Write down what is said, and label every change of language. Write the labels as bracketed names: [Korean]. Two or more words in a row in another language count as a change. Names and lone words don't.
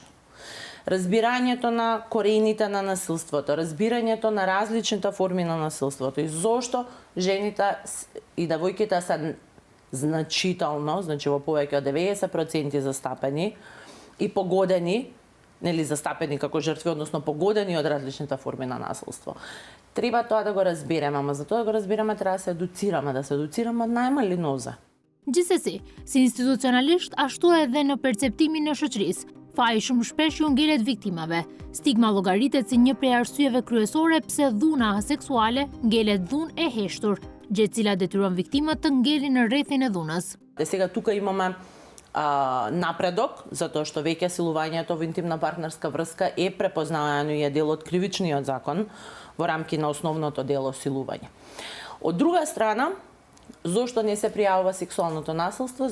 [Macedonian] Разбирањето на корените на насилството, разбирањето на различните форми на насилството и зошто жените и девојките се значително, значи во повеќе од 90% застапени и погодени, нели застапени како жртви, односно погодени од различните форми на насилство. Треба тоа да го разбереме, ама за тоа да го разбереме треба да се едуцираме од најмалиноза. [Albanian] Gjithsesi, si institucionalisht ashtu edhe në perceptimin e shoqërisë, faji shumë shpesh ju ngelet viktimave. Stigma llogaritet si një prej arsyeve kryesore pse dhuna seksuale ngelet dhunë e heshtur, gjë e cila detyron viktimat të ngelin në rrethin e dhunës. [Macedonian] Сега тука имаме напредок, затоа што веќе силувањето во интимна партнерска врска е препознавано и е дел од кривичниот закон во рамки на основното дело силување. Од друга страна, зошто не се пријавува сексуалното насилство?